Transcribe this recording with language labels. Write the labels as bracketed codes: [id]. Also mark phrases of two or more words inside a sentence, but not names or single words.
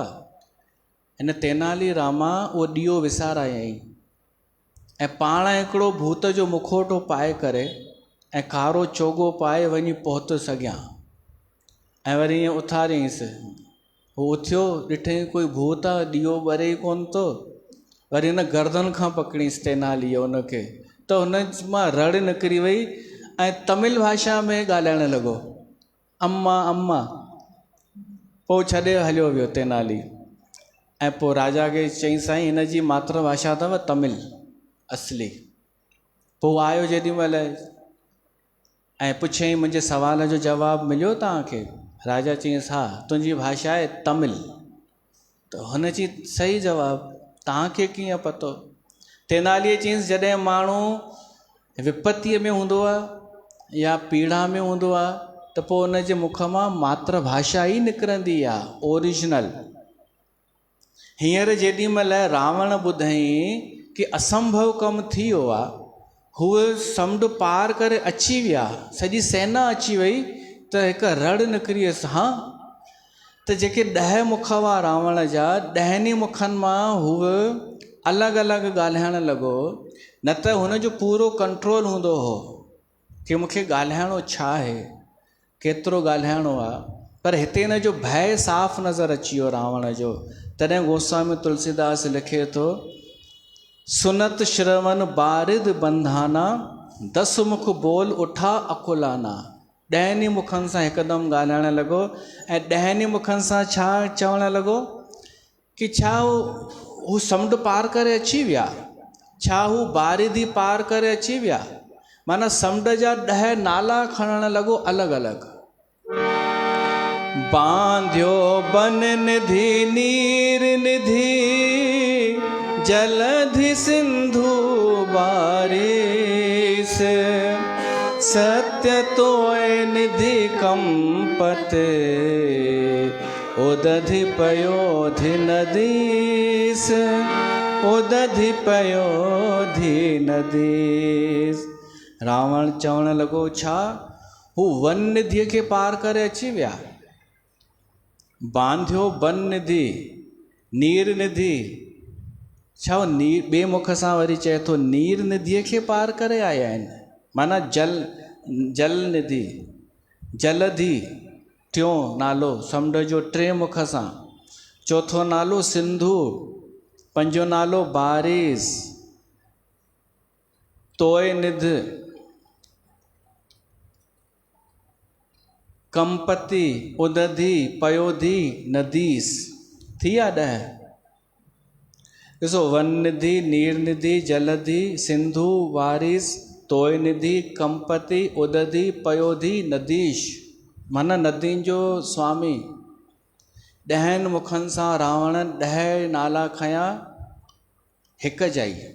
[sd] हिन तेनालीरामा उहो ॾीओ विसारायईं ऐं पाण हिकिड़ो भूत जो मुखोटो पाए करे ऐं कारो चोगो पाए वञी पहुतुसि अॻियां, ऐं वरी ईअं उथारियईंसि। हू उथियो, ॾिठईं कोई भूत आहे, ॾीओ ॿरे ई कोन थो। वरी हिन गर्दन खां पकड़ींसि तेनालीअ उनखे, त हुन मां रड़ निकिरी वई ऐं तमिल भाषा में ॻाल्हाइण लॻो, [ta] அம்மா அம்மா। [sd] पोइ छॾे हलियो वियो तेनाली। ऐं पोइ राजा खे चई साईं हिन जी मातृभाषा अथव तमिल असली। पोइ आयो जेॾीमहिल ऐं पुछईं मुंहिंजे सवाल जो जवाबु मिलियो तव्हांखे? राजा चयईंसि हा तुंहिंजी भाषा आहे तमिल। त हुन चई सही जवाबु, तव्हांखे कीअं पतो? तेनालीअ चयईंसि जॾहिं माण्हू विपत्तीअ में हूंदो आहे या पीड़ा में हूंदो आहे त पोइ उन जे मुख मां मातृभाषा ई निकिरंदी आहे, ओरिजिनल। हींअर जेॾीमहिल रावण ॿुधईं कि असंभव कमु थी वियो आहे, हूअ समुंड पार करे अची विया, सॼी सेना अची वई, त हिकु रड़ निकिरी वियसि। हा त जेके 10 मुख हुआ रावण जा, 10 मुखनि मां हूअ अलॻि अलॻि ॻाल्हाइण लॻो। न त हुनजो पूरो कंट्रोल हूंदो हो कि मूंखे ॻाल्हाइणो छा आहे, केतिरो ॻाल्हाइणो आहे, पर हिते हिन जो भय साफ़ नज़र अची वियो रावण जो। तॾहिं गोस्वामी तुलसीदास लिखे थो, [awa] सुनत श्रवण बारिद बंधाना, 10 मुख बोल उठा अकुलाना। [sd] 10 मुखनि सां हिकदमि ॻाल्हाइणु लॻो ऐं 10 मुखनि सां छा चवणु लॻो कि छा हू समुंड पार करे अची विया, छा हू बारिधी पार करे अची विया। माना समुंड जा 10 नाला खणणु लॻो अलॻि अलॻि। [awa] बांधियो बन निधि नीर निधि जलधि सिंधु बारिश, सत्य तोय निधि कंपत उदधि पयोधि नदीस, उदधि पयोधि नदीस। [sd] रावण चवणु लॻो छा हू वन निधिअ खे पार करे अची विया। [awa] बांधियो बन निधि नीर निधि, [sd] छा ॿिए मुख सां वरी चए थो नीर निधिअ खे पार करे आया आहिनि। माना जल निधि, जलधि टियों नालो समुंड जो 3 मुख सां, चौथो नालो सिंधु, पंजो नालो बारिश, तोय निध, कंपति, उदधि, पयोधि, नदीस, थी विया 10। ॾिसो वन निधि, नीर निधि, जलधि, सिंधु, बारिश, तोय निधि, कंपति, उदधि, पयोधि, नदीश। माना नदियुनि जो स्वामी। 10 मुखनि सां रावण 10 नाला खया हिकु जाई।